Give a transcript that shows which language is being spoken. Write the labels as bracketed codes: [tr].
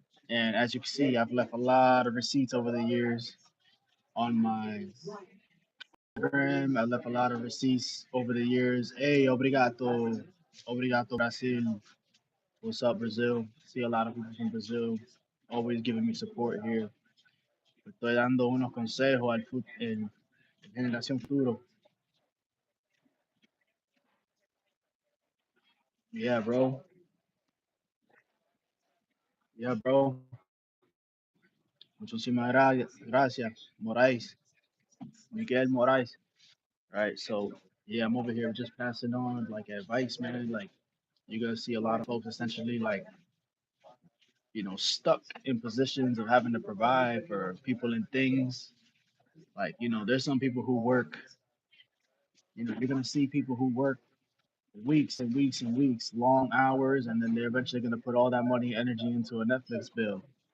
[en] And as you can see, I've left a lot of receipts over the years on my Instagram. I left a lot of receipts over the years. [pt] Hey, obrigado. Obrigado, [en] Brazil. What's up, Brazil? See a lot of people from Brazil always giving me support here. [es] Estoy dando unos consejos al generación futuro. [en] Yeah, bro. Yeah, bro. [es] Muchísimas gracias, [en] Moraes. Miguel Moraes. Right. So yeah, I'm over here just passing on like advice, man. Like you're gonna see a lot of folks essentially like, stuck in positions of having to provide for people and things. Like, there's some people who work, you're gonna see people who work weeks and weeks and weeks, long hours, and then they're eventually gonna put all that money and energy into a Netflix bill.